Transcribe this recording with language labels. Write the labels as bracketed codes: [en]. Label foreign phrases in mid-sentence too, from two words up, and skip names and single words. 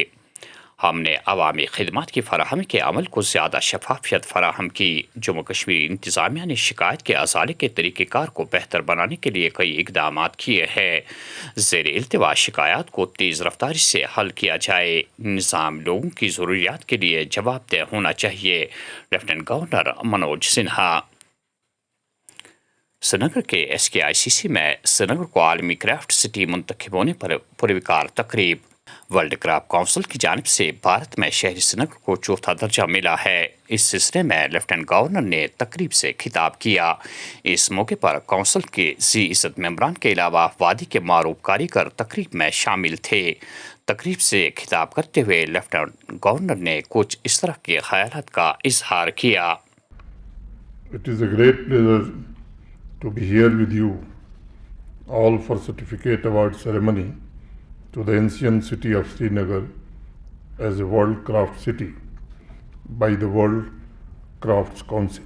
[ur] ہم نے عوامی خدمات کی فراہمی کے عمل کو زیادہ شفافیت فراہم کی۔ جموں کشمیر انتظامیہ نے شکایت کے ازالے کے طریقہ کار کو بہتر بنانے کے لیے کئی اقدامات کیے ہیں۔ زیر التوا شکایات کو تیز رفتاری سے حل کیا جائے۔ نظام لوگوں کی ضروریات کے لیے جواب دہ ہونا چاہیے: لیفٹیننٹ گورنر منوج سنہا۔ سری نگر کے SKICC میں سری نگر کو عالمی کرافٹ سٹی منتخب ہونے پر پروکار تقریب۔ ورلڈ کرافٹ کونسل کی جانب سے بھارت میں شہری سری نگر کو چوتھا درجہ ملا ہے۔ اس سلسلے میں لیفٹیننٹ گورنر نے تقریب سے خطاب کیا۔ اس موقع پر کونسل کے ذی عزت ممبران کے علاوہ وادی کے معروف کاریگر تقریب میں شامل تھے۔ تقریب سے خطاب کرتے ہوئے لیفٹیننٹ گورنر نے کچھ اس طرح کے خیالات کا اظہار کیا۔ [en] It is a great pleasure to be here with you all for certificate award ceremony to the ancient city of Srinagar as a World Craft City by the World Crafts Council.